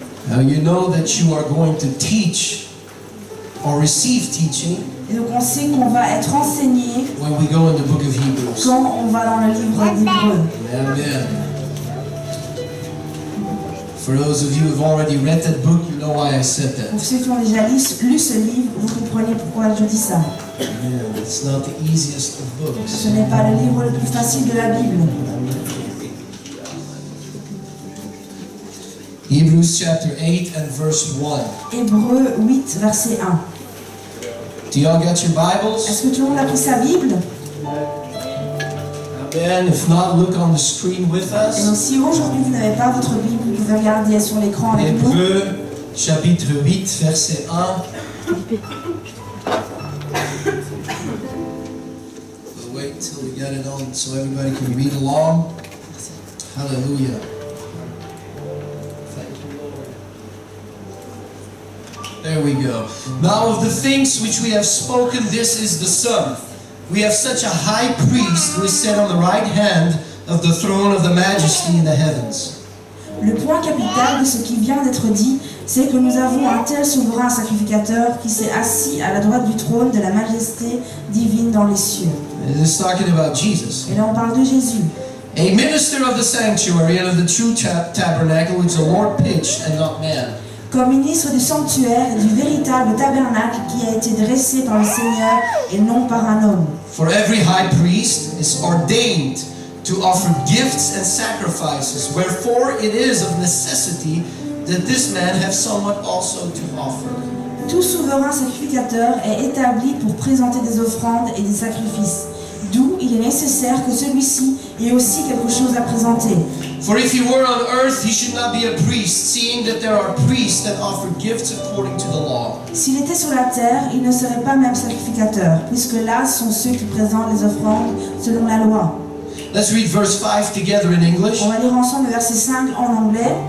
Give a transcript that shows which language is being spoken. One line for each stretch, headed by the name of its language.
English: Now you know that you are going to teach or receive teaching
French: Et donc on sait qu'on va être enseigné
English: when we go in the book of Hebrews.
French: quand on va dans le livre d'Hébreux. Amen.
English: For those of you who have already read that book, you know why I said that.
French: Pour ceux qui ont déjà lu ce livre, vous comprenez pourquoi je dis ça. Amen.
English: It's not the easiest of books.
French: Ce n'est pas le livre le plus facile de la Bible.
English: Hebrews chapter 8 and verse 1.
French: Hébreux 8, verset 1.
English: Do y'all got your Bibles?
French: Est-ce que tout le monde a pris sa Bible? Amen.
English: If not, look on the screen with
French: Et donc
English: us.
French: si aujourd'hui vous n'avez pas votre Bible, vous pouvez regarder sur l'écran avec nous. Hébreux chapitre 8 verset 1.
English: We'll wait till we get it on so everybody can read along. Hallelujah. Thank you, Lord. There we go. Now of the things which we have spoken, this is the sum. We have such a high priest who is set on the right hand of the throne of the majesty in the heavens.
French: Le point capital de ce qui vient d'être dit, c'est que nous avons un tel souverain sacrificateur qui s'est assis à la droite du trône de la majesté divine dans les cieux.
English: It is talking about Jesus.
French: Et là on parle de Jésus.
English: A minister of the sanctuary and of the true tabernacle which the Lord pitched and not man.
French: Comme ministre du sanctuaire et du véritable tabernacle qui a été dressé par le Seigneur et non par un homme.
English: For every high priest is ordained to offer gifts and sacrifices, wherefore it is of necessity that this man have somewhat also to offer.
French: Tout souverain sacrificateur est établi pour présenter des offrandes et des sacrifices. D'où il est nécessaire que celui-ci ait aussi quelque chose à présenter.
English: For if he were on earth, he should not be a priest, seeing that there are priests that offer gifts according to the law.
French: S'il était sur la terre, il ne serait pas même sacrificateur, puisque là sont ceux qui présentent les offrandes selon la loi.
English: Let's read verse 5 together in English.
French: On va lire ensemble le verset 5 en anglais.